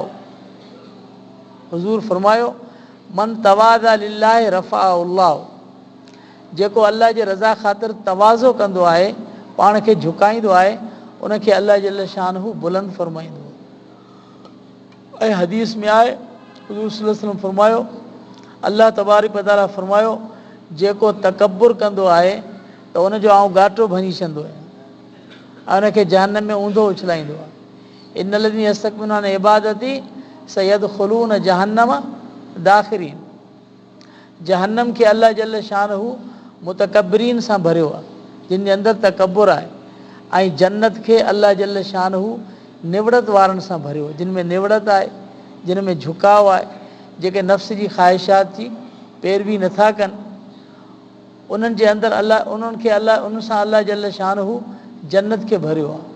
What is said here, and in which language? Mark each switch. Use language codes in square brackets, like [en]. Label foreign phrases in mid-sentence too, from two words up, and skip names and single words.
[sd] हुज़ूर फरमायो [ar] من تواضع لله رفعه الله, [sd] जेको अल्लाह जे रज़ा ख़ातिर तवाज़ो कंदो आहे, पाण खे झुकाईंदो आहे, उनखे [ar] الله جل شأنه [sd] बुलंद फरमाईंदो। ऐं हदीस में आहे हुज़ूर [ar] صلى الله عليه وسلم [sd] फरमायो, [ar] الله تبارك وتعالى [sd] फरमायो जेको तकबुर कंदो आहे त उनजो आउं घाटो भञी छॾंदो आहियां ऐं उनखे जहन्नम में ऊंधो उछलाईंदो आहे। [ar] إن الذين يستكبرون عن عبادتي سيدخلون جهنم داخرين. [sd] जहन्नम खे [ar] الله جل شأنه [sd] मुतकब्बरीन सां भरियो आहे, जिन जे अंदरि तकबुर आहे, ऐं जन्नत खे [ar] الله جل شأنه [sd] निवड़त वारनि सां भरियो, जिन में निवड़त आहे, जिन में झुकाव आहे, जेके नफ़्स जी ख़्वाहिशात जी पैरवी नथा कनि, उन्हनि जे अंदरि अल्लाह उन सां [ar] الله جل شأنه [sd] जन्नत खे भरियो आहे।